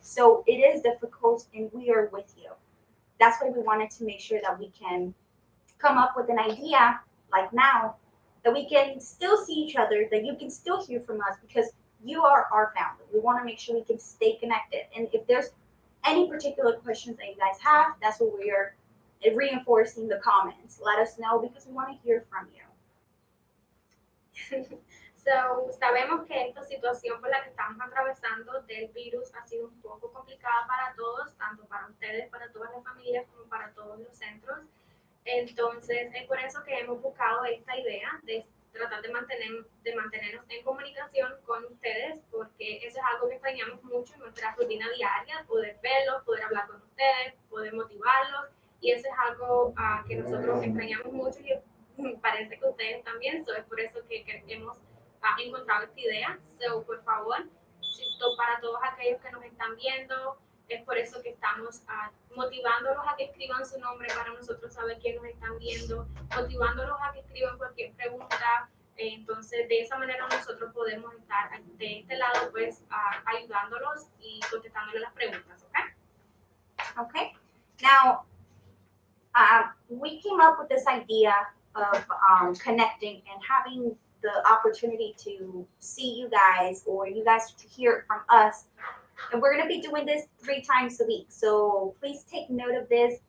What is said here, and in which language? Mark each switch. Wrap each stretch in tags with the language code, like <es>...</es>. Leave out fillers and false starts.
<en>So it is difficult, and we are with you. That's why we wanted to make sure that we can come up with an idea like now that we can still see each other, that you can still hear from us because you are our family. We want to make sure we can stay connected. And if there's any particular questions that you guys have, that's what we are reinforcing the comments. Let us know because we want to hear from you.</en> <es>So, sabemos que esta situación por la que estamos atravesando del virus ha sido un poco complicada para todos, tanto para ustedes, para todas las familias, como para todos los centros. Entonces, es por eso que hemos buscado esta idea de tratar de mantenernos en comunicación con ustedes, porque eso es algo que extrañamos mucho en nuestra rutina diaria, poder verlos, poder hablar con ustedes, poder motivarlos, y eso es algo que nosotros extrañamos mucho y parece que ustedes también. So, es por eso que hemos encontrado esta idea. So, por favor, para todos aquellos que nos están viendo, es por eso que estamos motivándolos a que escriban su nombre para nosotros saber quién nos están viendo, motivándolos a que escriban cualquier pregunta. Entonces, de esa manera nosotros podemos estar de este lado, pues, ayudándolos y contestándoles las preguntas, ¿ok?</es> <en>Okay. Now, we came up with this idea of connecting and having the opportunity to see you guys or you guys to hear it from us. And we're going to be doing this 3 times a week. So please take note of this.</en>